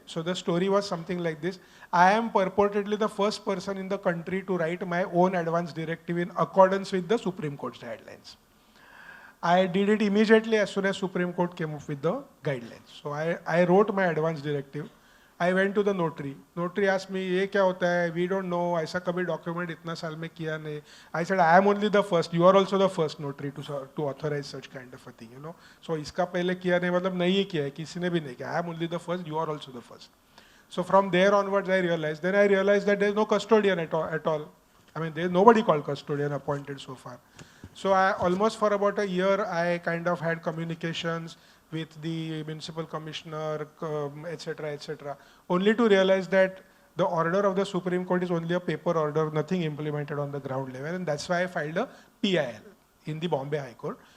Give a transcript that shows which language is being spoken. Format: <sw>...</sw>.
<en>So the story was something like this. I am purportedly the first person in the country to write my own advance directive in accordance with the Supreme Court's guidelines. I did it immediately as soon as Supreme Court came up with the guidelines. So I wrote my advance directive. I went to the notary. Notary asked me,</en> <hi>"ये क्या होता है?</hi> <en>We don't know.</en> <hi>ऐसा कभी document इतना साल में किया नहीं."</hi> <en>I said, "I am only the first. You are also the first notary to authorize such kind of a thing, you know.</en> <hi>So इसका पहले किया नहीं मतलब नहीं किया है, किसी ने भी नहीं किया.</hi> <en>I am only the first. You are also the first." So from there onwards, I realized that there is no custodian at all. I mean, there is nobody called custodian appointed so far. So I almost for about a year, I kind of had communications with the municipal commissioner, etc., etc., only to realize that the order of the Supreme Court is only a paper order, nothing implemented on the ground level, and that's why I filed a PIL in the Bombay High Court.</en>